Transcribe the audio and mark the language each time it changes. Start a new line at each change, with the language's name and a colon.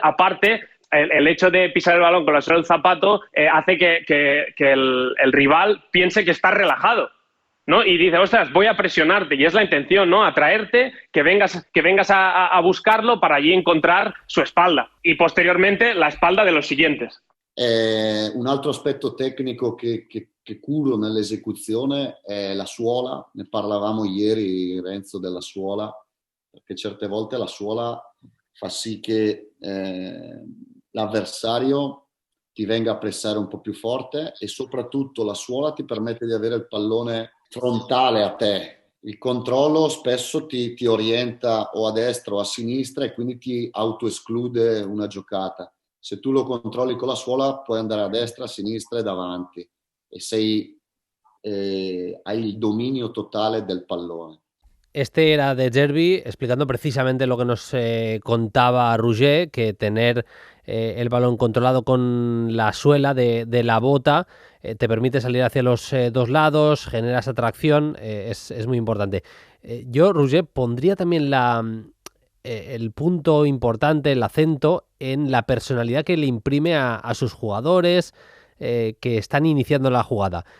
Spanish: Aparte, el hecho de pisar el balón con la suela del zapato hace que el rival piense que está relajado, ¿no? Y dice, ostras, voy a presionarte, y es la intención, ¿no? Atraerte, que vengas a buscarlo para allí encontrar su espalda, y posteriormente la espalda de los siguientes.
Italian: Un altro aspetto tecnico che curo nell'esecuzione è la suola. Ne parlavamo ieri, Renzo, della suola, perché certe volte la suola fa sì che l'avversario ti venga a pressare un po' più forte, e soprattutto la suola ti permette di avere il pallone frontale a te. Il controllo spesso ti orienta o a destra o a sinistra, e quindi ti autoesclude una giocata. Se tu lo controlli con la suola, puoi andare a destra, a sinistra e davanti, e hai il dominio totale del pallone.
Spanish: Este era De Zerbi explicando precisamente lo que nos contaba Roger, que tener el balón controlado con la suela de la bota te permite salir hacia los dos lados, generas atracción, es muy importante. Yo, Roger, pondría también el punto importante, el acento en la personalidad que le imprime a sus jugadores que están iniciando la jugada.